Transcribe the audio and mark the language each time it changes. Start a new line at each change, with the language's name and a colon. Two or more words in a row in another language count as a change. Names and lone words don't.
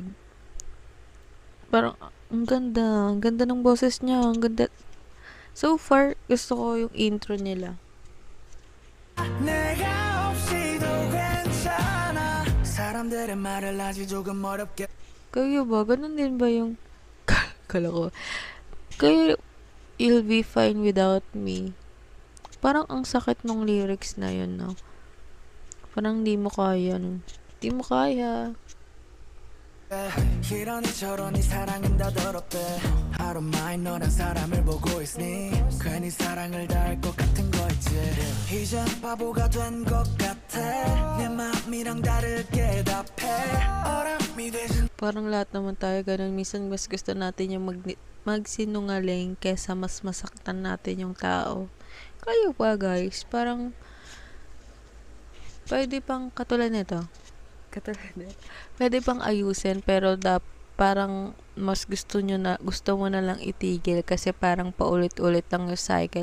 Filipino: Parang ang ganda ng boses niya, ang ganda.
English: So far,
Filipino: gusto ko yung intro nila. Kayo ba? Ganun din ba yung kala ko? Kayo,
English: you'll be fine without me.
Filipino: Parang ang sakit ng lyrics na yun, no? Parang di mo kaya, no? Di mo kaya.
Korean: 이러니 저러니 사랑은 다 더럽대 하루만이 너란 사람을 보고 있으니 괜히 사랑을 다할 것 같은 거 있지 이젠 바보가 된 것 같아 내 마음이랑 다르게 답해 어람이 되진
Filipino: parang lahat naman tayo ganun. Minsan mas gusto natin yung magsinungaling kesa mas masaktan natin yung tao. Kayo pa guys, parang pwede pang katulad nito. Pwede pang ayusin, pero parang mas gusto mo na lang itigil kasi parang paulit-ulit lang yung cycle.